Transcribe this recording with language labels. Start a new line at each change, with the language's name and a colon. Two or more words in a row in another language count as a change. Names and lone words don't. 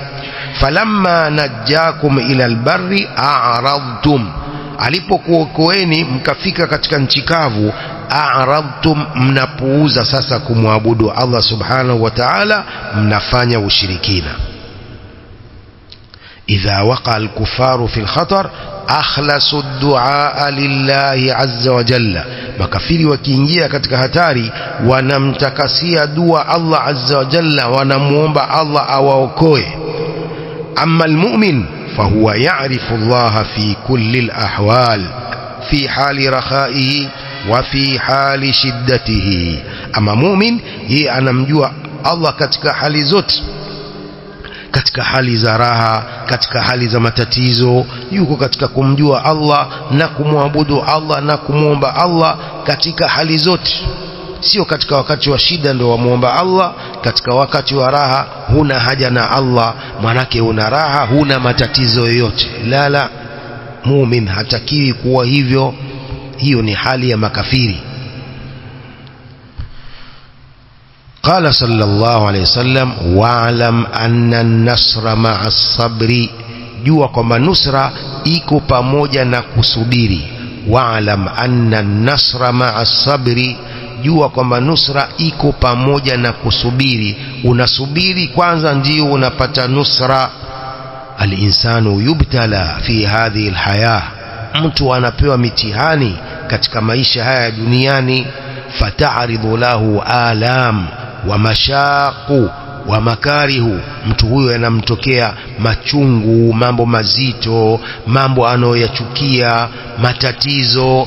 Arabic: فلما نجاكم إلى البر أعرضتم,
Swahili: alipokuokoeni mkafika katika nchi kavu, a'radtum, mnapuuza sasa kumwabudu
Arabic: الله سبحانه وتعالى,
Swahili: mnafanya ushirikina.
Arabic: إذا وقع الكفار في الخطر أخلصوا الدعاء لله عز وجل,
Swahili: makafiri wakiingia katika hatari wanamtakasia dua
Arabic: الله عز وجل,
Swahili: wanamuomba Allah awaokoe.
Arabic: أما المؤمن فهو يعرف الله في كل الأحوال في حال رخائه وفي حال شدته.
Swahili: ama mu'min, yeye anamjua Allah katika hali zote, katika hali za raha, katika hali za matatizo, yuko katika kumjua Allah na kumwabudu Allah na kumuomba Allah katika hali zote. Sio katika wakati wa shida ndio wamuomba Allah, katika wakati wa raha huna haja na Allah, manake una raha, huna matatizo yoyote. La, muumini hatakiwi kuwa hivyo, hiyo ni hali ya makafiri.
Arabic: قال صلى الله عليه وسلم واعلم أن النصر مع الصبر,
Swahili: jua kwamba nusra iko pamoja na kusubiri.
Arabic: واعلم أن النصر مع الصبر,
Swahili: jua kwamba nusra iko pamoja na kusubiri. Unasubiri kwanza ndio unapata nusra.
Arabic: الإنسان يبتلى في هذه الحياة,
Swahili: mtu anapewa mitihani katika maisha haya duniani.
Arabic: فتعرض له آلام ومشاق ومكاره,
Swahili: mtu huyo yanamtokea machungu, mambo mazito, mambo anayoyachukia, matatizo.